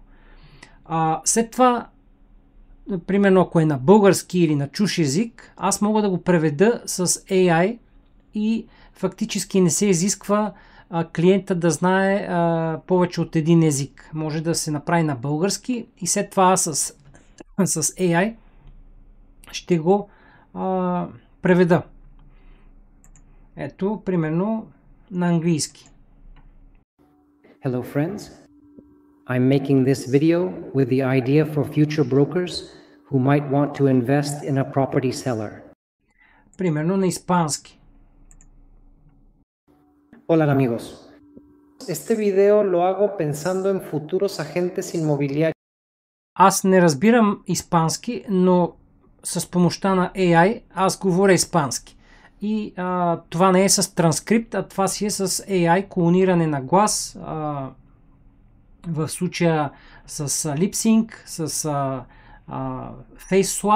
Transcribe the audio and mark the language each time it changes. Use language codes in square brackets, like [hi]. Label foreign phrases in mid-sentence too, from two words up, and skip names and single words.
[bg] След това, примерно ако е на български или на чужд език, аз мога да го преведа с AI и фактически не се изисква клиента да знае повече от един език. Може да се направи на български и след това с AI ще го преведа. Ето, примерно на английски. [en] Hello friends, I'm making this video with the idea for future brokers who might want to invest in a property seller. [bg] Примерно на испански. [es] Hola amigos, este video lo hago pensando en futuros agentes inmobiliarios. [bg] Аз не разбирам испански, но с помощта на AI аз говоря испански. И това не е с транскрипт, а това си е с AI клониране на глас. В случая с [en] Lip Sync, [bg] с [en] Face Swap.